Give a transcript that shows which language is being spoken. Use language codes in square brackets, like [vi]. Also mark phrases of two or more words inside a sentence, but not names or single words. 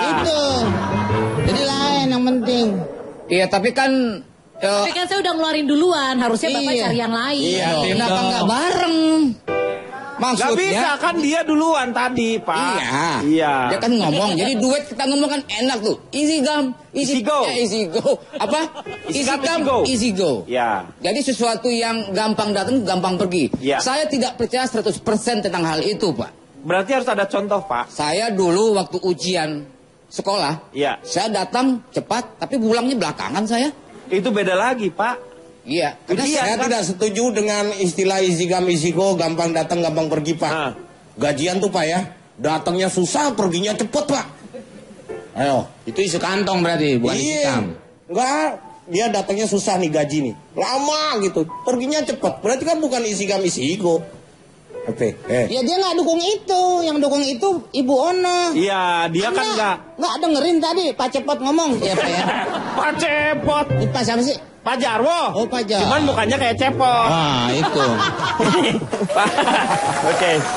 [id] gitu. Jadi lain yang penting. Iya, tapi kan Tapi kan saya udah ngeluarin duluan, harusnya Bapak Iya. cari yang lain. iya, kenapa nggak bareng? Gak Maksudnya bisa kan dia duluan tadi, Pak. Iya. Dia kan ngomong. Jadi duet kita ngomong kan enak tuh. [en] Easy gum, Easy go. easy go. Apa? Easy Easy come, come, easy go. easy go. [id] Ya. Jadi sesuatu yang gampang datang, gampang pergi. Ya. Saya tidak percaya 100% tentang hal itu, Pak. Berarti harus ada contoh, Pak. Saya dulu waktu ujian sekolah, Iya. saya datang cepat, tapi pulangnya belakangan saya. Itu beda lagi, Pak. Iya. Karena Saya tidak setuju dengan istilah [en] easy come easy go, [id] gampang datang gampang pergi Pak. Ah. Gajian tuh Pak ya, datangnya susah, perginya cepet Pak. Ayo. Itu isu kantong berarti, bukan isi kam. Enggak, dia datangnya susah nih gaji nih, lama gitu, perginya cepet. Berarti kan bukan [en] easy come easy go. [id] Oke. Ya dia nggak dukung itu, yang dukung itu Ibu Ona. Iya, dia kan nggak dengerin tadi Pak Cepot ngomong. Iya Pak ya. Pak Cepot. Ini Pak siapa sih? Pak Jarwo. Oh, Pak Jarwo. Cuman mukanya kayak cepot. Ah itu. Pak. Oke.